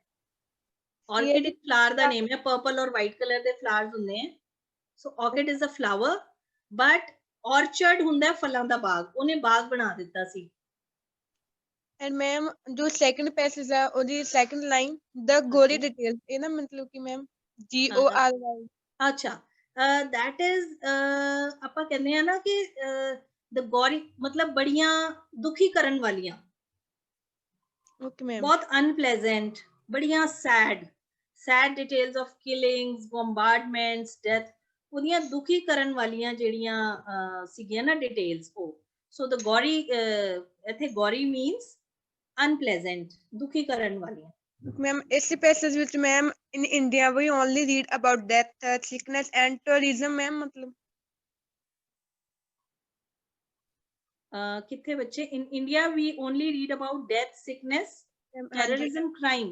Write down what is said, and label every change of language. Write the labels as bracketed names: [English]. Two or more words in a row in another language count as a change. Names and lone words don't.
[Punjabi] ਆਰਕਿਡ ਇੱਕ ਫਲਾਰ ਦਾ ਨੇਮ ਹੈ, [English] purple or white colour [Punjabi] ਦੇ ਫਲਾਵਰਸ ਹੁੰਦੇ ਆ. [English] So orchid is a flower, but orchard [Punjabi] ਹੁੰਦਾ ਫਲਾਂ ਦਾ ਬਾਗ. ਉਹਨੇ ਬਾਗ ਬਣਾ ਦਿੱਤਾ ਸੀ. ਐਂਡ ਮੈਮ ਜੋ [English] second passage [Punjabi] ਆ ਉਹਦੀ [English] second line, the gory detail, [Punjabi] ਇਹਦਾ ਮਤਲਬ ਕੀ ਮੈਮ? [English] GORY. [Punjabi] ਅੱਛਾ, [English] that is [Punjabi] ਆਪਾਂ ਕਹਿੰਦੇ ਆ ਨਾ ਕਿ [English] the gory [Punjabi] ਮਤਲਬ ਬੜੀਆਂ ਦੁਖੀ ਕਰਨ ਵਾਲੀਆਂ, [English] Okay ma'am. [Punjabi] ਬਹੁਤ unpleasant, ਬੜੀਆਂ [English] sad details of killings, bombardments, death, [Punjabi] ਉਹਦੀਆਂ ਦੁਖੀ ਕਰਨ ਵਾਲੀਆਂ ਜਿਹੜੀਆਂ ਸੀਗੀਆਂ ਨਾ ਡਿਟੇਲਸ ਉਹ. ਸੋ [English] the gory, [Punjabi] ਇੱਥੇ [English] gory means unpleasant, [Punjabi] ਦੁਖੀ ਕਰਨ ਵਾਲੀਆਂ. ਮੈਮ ਇਸੇ ਪੈਸੇਜ ਵਿੱਚ ਮੈਮ [English] In India we only read about death, sickness and tourism, [Punjabi] ਮੈਮ ਮਤਲਬ ਕਿੱਥੇ ਬੱਚੇ? [English] In India we only read about death, sickness, terrorism, crime.